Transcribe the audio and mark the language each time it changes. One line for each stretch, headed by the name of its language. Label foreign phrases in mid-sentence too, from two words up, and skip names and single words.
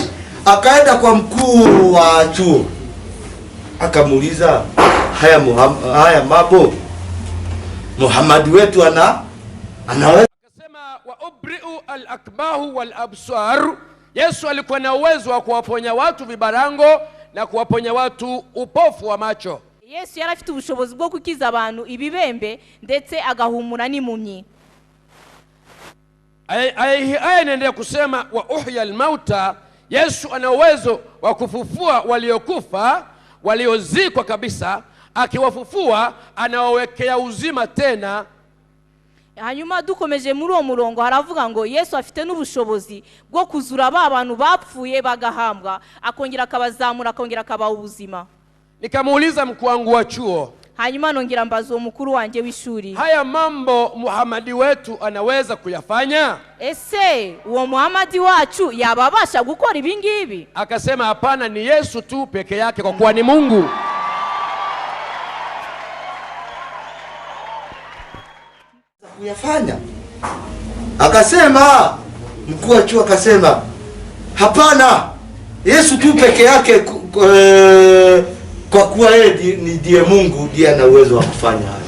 Swahili: Akaenda kwa mkuu wa chuo. Akamuuliza, haya mambo Muhammad wetu anaweza?
Arabic: Akasema وأبرئ الأكمه والأبرص.
Swahili: Yesu alikuwa na uwezo wa kuwaponya watu vibarango na kuwaponya watu upofu wa macho.
Kinyarwanda: Yesu yari afite ubushobozi bwo kukiza abantu ibibembe ndetse agahumura n'impumyi.
Swahili: Aya inaendelea kusema
Arabic: وأحيي الموتى.
Swahili: Yesu ana uwezo wa kufufua waliokufa, waliozikwa kabisa. Akiwafufua anawawekea uzima tena.
Kinyarwanda: Hanyuma dukomeje muri uwo murongo haravuga ngo Yesu afite n'ubushobozi bwo kuzura ba bantu bapfuye bagahambwa, akongera akabazamura, akongera akabaha ubuzima.
Swahili: Nikamuuliza mkuu wangu wa chuo,
Kinyarwanda: hanyuma nongera mbaza uwo mukuru wanje w'ishuri,
Swahili: haya mambo Muhammadi wetu anaweza kuyafanya?
Kinyarwanda: Ese uwo Muhammadi wacu yababasha gukora ibi ngibi?
Swahili: Akasema hapana, ni Yesu tu peke yake kwa kuwa ni Mungu. Kuyafanya. Akasema mkuu wa chuo akasema hapana, Yesu tu peke yake kwa kuwa yeye ndiye Mungu, ndiye ana uwezo wa kufanya hayo.